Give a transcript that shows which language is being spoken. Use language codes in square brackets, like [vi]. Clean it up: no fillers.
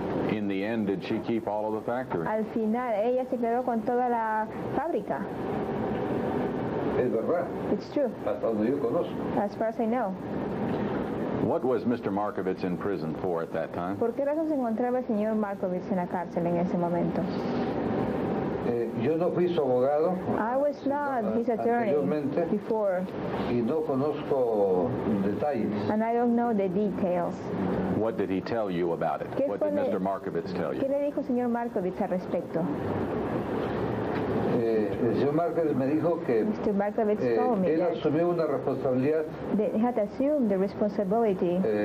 [en] In the end, did she keep all of the factory? [es] Al final, ella se quedó con toda la fábrica. Es verdad. [en] It's true. [es] Hasta donde yo conozco. [en] As far as I know. What was Mr. Markovitz in prison for at that time? [es] ¿Por qué razón se encontraba el señor Markovitz en la cárcel en ese momento? Yo no fui su abogado. [en] I was not his attorney before. [es] Y no conozco detalles. [en] And I don't know the details. What did he tell you about it? What did Mr. Markovitz tell you? [es] ¿Qué le dijo el señor Markovitz al respecto? El señor Markovitz me dijo que [en] Mr. Markovitz told me [es] él [en] that [es] asumió una responsabilidad [en] they had assumed the responsibility